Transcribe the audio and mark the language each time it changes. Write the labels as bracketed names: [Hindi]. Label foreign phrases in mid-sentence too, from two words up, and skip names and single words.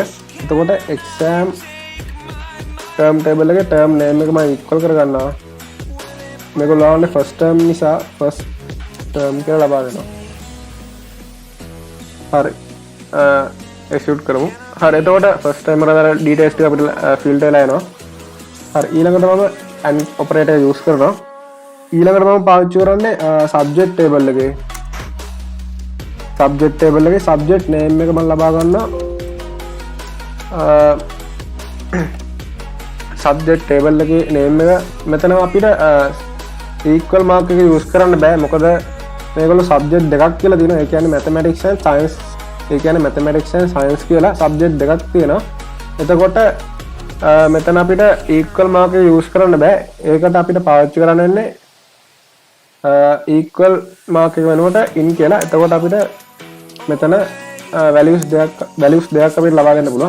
[Sinhala] එතකොට [English] exam term table [Sinhala] එකේ [English] term name [Sinhala] එක මම equal කරගන්නවා. මේගොල්ලෝනේ [English] first term [Sinhala] නිසා [English] first term [Sinhala] කියලා ලබා දෙනවා. හරි. execute කරමු. හරි. එතකොට [English] first term [Sinhala] වල details ටික අපිට filter වෙලා එනවා. හරි. ඊළඟට මම [English] and operator use [Sinhala] කරනවා. ඊළඟට මම පාවිච්චි කරන්නේ [English] subject table [Sinhala] එකේ [English] subject name [Sinhala] එක මම ලබා ගන්නවා. [English] subject table [Sinhala] එකේ name එක මෙතන අපිට [English] equal mark [Sinhala] එක use කරන්න බෑ. මොකද මේගොල්ලෝ subject දෙකක් කියලා තියෙනවා. ඒ කියන්නේ [English] mathematics and science. [Sinhala] ඒ කියන්නේ [English] mathematics and science [Sinhala] කියලා subject දෙකක් තියෙනවා. එතකොට මෙතන අපිට [English] equal mark [Sinhala] එක use කරන්න බෑ. ඒකට අපිට පාවිච්චි කරන්න වෙන්නේ [English] equal mark [Sinhala] එක වෙනුවට in කියලා. එතකොට අපිට මෙතන values දෙකක් අපිට ලබා ගන්න පුළුවන්.